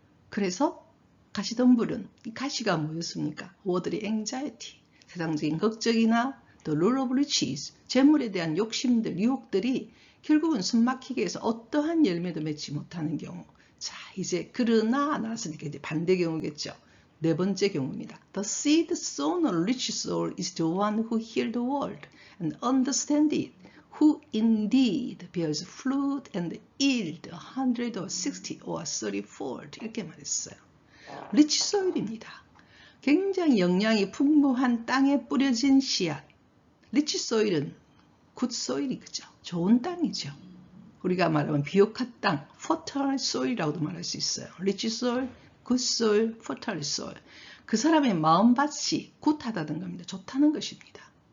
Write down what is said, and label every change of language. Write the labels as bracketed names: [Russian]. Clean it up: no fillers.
[Korean] 그래서, 가시덤불은, 이 가시가 뭐였습니까? 워들이 anxiety. 세상적인 걱정이나 또 [English] lure of riches, [Korean] 재물에 대한 욕심들, 유혹들이 결국은 숨막히게 해서 어떠한 열매도 맺지 못하는 경우. 자, 이제 그러나 나왔으니까 이제 반대 경우겠죠. 네 번째 경우입니다. [English] The seed sown on rich soil is the one who hear the word and understand it, who indeed bears fruit and yield 100 or 60 or 30-fold. [Korean] 이렇게 말했어요. rich soil입니다. 굉장히 영양이 풍부한 땅에 뿌려진 씨앗. 리치 소일은 굿 소일이 그죠? 좋은 땅이죠. 우리가 말하면 비옥한 땅, fertile soil이라고도 말할 수 있어요. 리치 소일, 굿 소일, fertile soil. 그 사람의 마음밭이 굿하다는 겁니다. 좋다는 것입니다.